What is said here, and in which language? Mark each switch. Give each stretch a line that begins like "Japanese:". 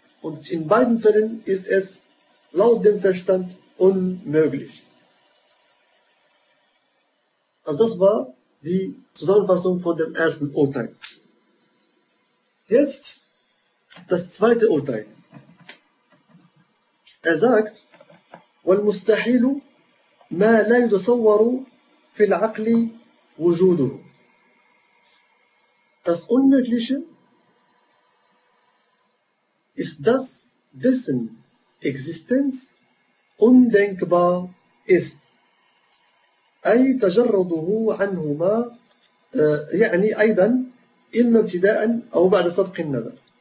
German: Und in beiden Fällen ist es laut dem Verstand unmöglich. Also das war die Zusammenfassung von dem ersten Urteil. Jetzt das zweite Urteil. Er sagt,
Arabic: وَالْمُسْتَحِيلُ مَا لَا يُتَصَوَّرُ فِي الْعَقْلِ وُجُودُهُ.
German: Das Unmögliche ist das, dessen Existenz undenkbar ist.
Arabic: أي تجرده عنهما يعني أيضا إما ابتداء أو بعد سبق النظر.